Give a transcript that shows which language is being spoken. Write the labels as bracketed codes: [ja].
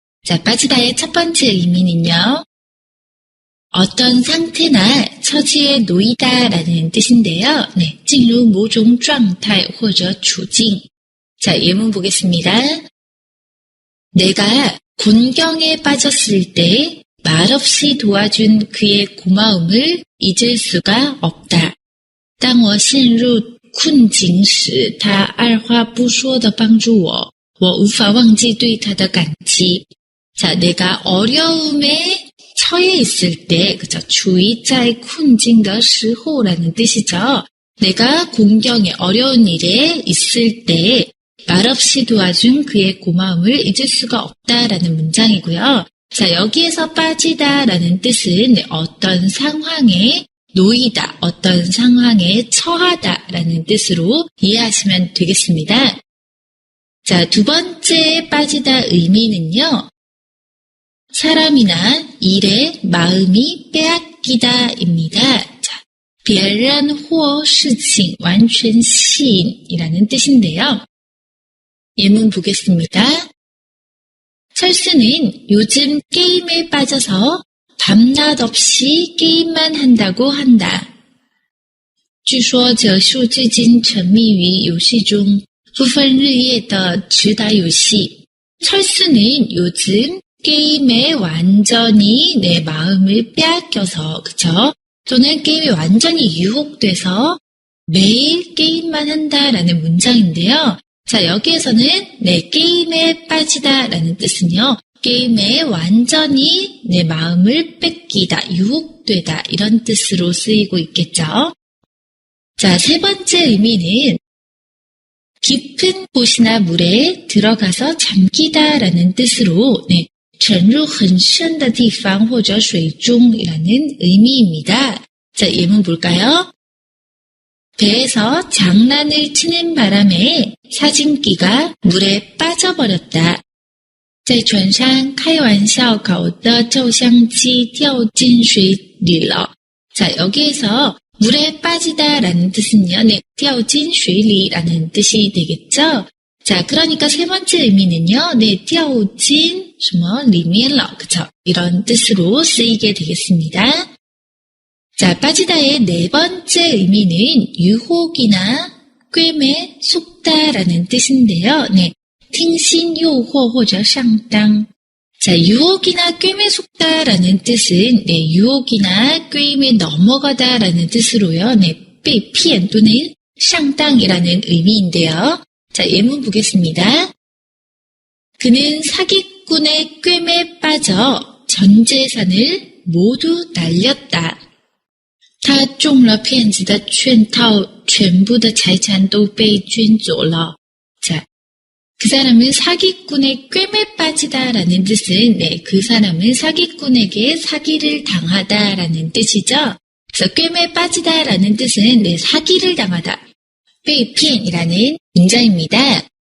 [ko] 자, 빠지다의 첫 번째 의미는요, 어떤 상태나 처지에 놓이다라는 뜻인데요. [zh] 네, 进入某种状态或者处境. [ko] 자, 예문 보겠습니다. 내가 곤경에 빠졌을 때 말없이 도와준 그의 고마움을 잊을 수가 없다. [zh] 当我陷入困境时，他二话不说地帮助我，我无法忘记对他的感激. [ko] 자, 내가 어려움에 처해 있을 때, 그죠? [zh] 处于在困境的时候 [ko] 라는 뜻이죠. 내가 공경에 어려운 일에 있을 때 말없이 도와준 그의 고마움을 잊을 수가 없다라는 문장이고요. 자, 여기에서 빠지다라는 뜻은 어떤 상황에 놓이다, 어떤 상황에 처하다라는 뜻으로 이해하시면 되겠습니다. 자, 두 번째 빠지다 의미는요, 사람이나 일에 마음이 빼앗기다입니다. [zh] 자, 别人或事情完全吸引 [ko] 이라는 뜻인데요. 예문 보겠습니다. 철수는 요즘 게임에 빠져서 밤낮 없이 게임만 한다고 한다. [zh] 据说这树最近沉迷于游戏中，不分日夜地直打游戏. [ko] 철수는 요즘 게임에 완전히 내 마음을 빼앗겨서, 그쵸? 또는 게임에 완전히 유혹돼서 매일 게임만 한다라는 문장인데요. 자, 여기에서는 내 게임에 빠지다라는 뜻은요, 게임에 완전히 내 마음을 뺏기다, 유혹되다 이런 뜻으로 쓰이고 있겠죠. 자, 세 번째 의미는 깊은 곳이나 물에 들어가서 잠기다라는 뜻으로, 네, [zh] 沉入很深的地方或者水中 [ko] 이라는 의미입니다. 자, 예문 볼까요? 배에서 장난을 치는 바람에 사진기가 물에 빠져버렸다. [zh] 在船上开玩笑搞的照相机掉进水里了. [ko] 자, 여기에서 물에 빠지다라는 뜻은요, 네, [zh] 掉进水里 [ko] 라는 뜻이 되겠죠? 자, 그러니까 세 번째 의미는요, 네, [zh] 掉进什么里面了, [ko] 그쵸? 이런 뜻으로 쓰이게 되겠습니다. 자, 빠지다의 네 번째 의미는 유혹이나 꿰매 속다라는 뜻인데요. [zh] 네, 听信诱惑或者上当. [ko] 자, 유혹이나 꿰매 속다라는 뜻은, 네, 유혹이나 꿰매 넘어가다라는 뜻으로요. 네, [zh] 被骗 [ko] 또는 [zh] 上当 [ko] 이라는 의미인데요. 자, 예문 보겠습니다. 그는 사기꾼의 꿰매에 빠져 전 재산을 모두 날렸다. [zh] 他中了骗子的圈套，全部的财产都被卷走了. [ko] 자, 그 사람은 사기꾼의 꿰매에 빠지다라는 뜻은, 네, 그 사람은 사기꾼에게 사기를 당하다라는 뜻이죠. 그래서 꿰매에 빠지다라는 뜻은, 네, 사기를 당하다, 被骗이라는 문장입니다.